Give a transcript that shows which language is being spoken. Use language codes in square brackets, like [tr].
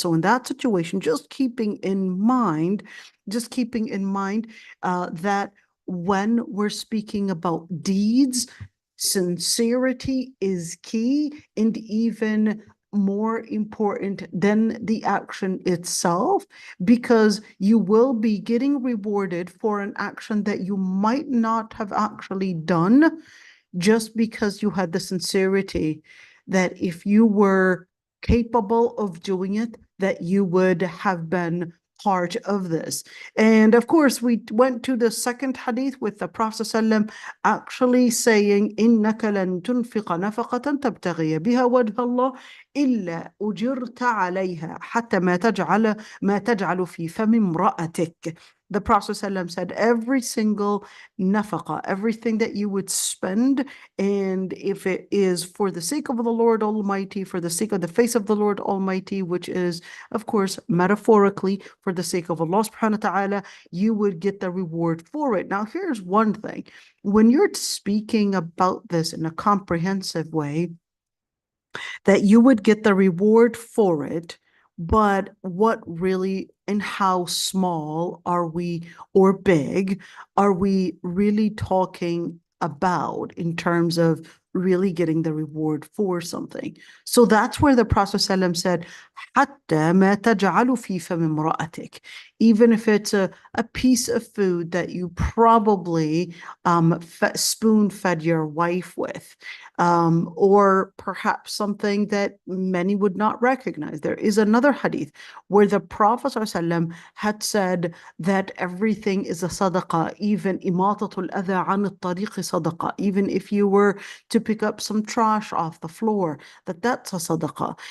[en] So in that situation, just keeping in mind that when we're speaking about deeds, sincerity is key, and even more important than the action itself, because you will be getting rewarded for an action that you might not have actually done, just because you had the sincerity that if you were capable of doing it, that you would have been part of this. And of course, we went to the second hadith with the Prophet ﷺ actually saying, [ar] إِنَّكَ لَن تُنْفِقَ نَفَقَةً تَبْتَغِيَ بِهَا وَجْهَ اللَّهِ إِلَّا أُجِرْتَ عَلَيْهَا حَتَّى ما تجعل في فم امرأتك. [en] The Prophet ﷺ said every single nafaqa, everything that you would spend, and if it is for the sake of the Lord Almighty, for the sake of the face of the Lord Almighty, which is, of course, metaphorically for the sake of Allah subhanahu wa ta'ala, you would get the reward for it. Now, here's one thing. When you're speaking about this in a comprehensive way, that you would get the reward for it, but what really and how small are we, or big are we really talking about in terms of really getting the reward for something? So that's where the Prophet ﷺ said, [ar] حتى ما تجعل في فم امرأتك. [en] Even if it's a piece of food that you probably spoon-fed your wife with, or perhaps something that many would not recognize. There is another hadith where the Prophet ﷺ had said that everything is a sadaqah, even [ar] imatatul adha an al-tariq sadaqah, [en] even if you were to pick up some trash off the floor, that's a sadaqah.